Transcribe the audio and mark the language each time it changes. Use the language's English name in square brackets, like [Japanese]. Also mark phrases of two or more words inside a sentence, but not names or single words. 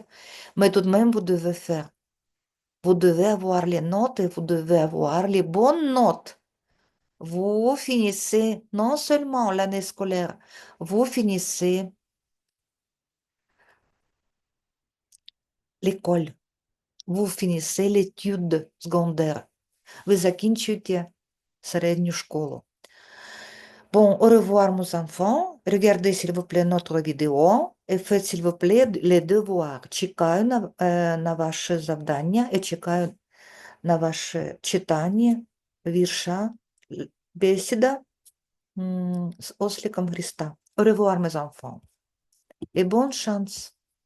[French] Mais tout de même, vous devez faire. Vous devez avoir les notes et vous devez avoir les bonnes notes. Vous finissez non seulement l'année scolaire, vous finissez l'école, vous finissez l'étude secondaire. [Ukrainian] Ви закінчуєте середню школу. [French] Bon, au revoir, mes enfants. Regardez, s'il vous plaît, notre vidéo et faites, s'il vous plaît, les devoirs. [Ukrainian] Чекаю на ваше завдання і чекаю на ваше читання вірша бесіда з осликом Христа. [French] Au revoir, mes enfants. Et bonne chance.